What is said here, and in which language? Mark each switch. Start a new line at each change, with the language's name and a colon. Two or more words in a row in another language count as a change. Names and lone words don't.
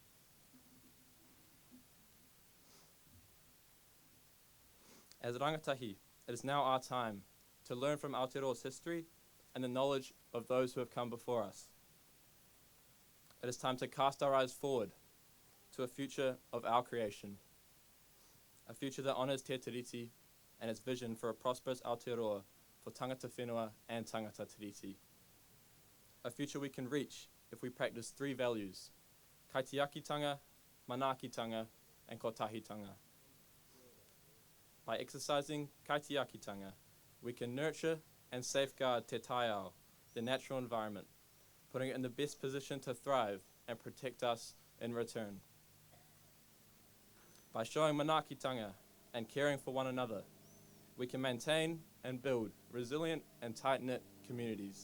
English: As rangatahi, it is now our time to learn from Aotearoa's history and the knowledge of those who have come before us. It is time to cast our eyes forward to a future of our creation. A future that honours Te Tiriti and its vision for a prosperous Aotearoa for
Māori: tangata whenua
English: and
Māori: tangata tiriti.
English: A future we can reach if we practice three values:
Māori: kaitiakitanga, manaakitanga, and kotahitanga.
English: By exercising kaitiakitanga, we can nurture and safeguard
Māori: te taiao,
English: the natural environment, putting it in the best position to thrive and protect us in return. By showing manaakitanga and caring for one another, we can maintain and build resilient and tight-knit communities.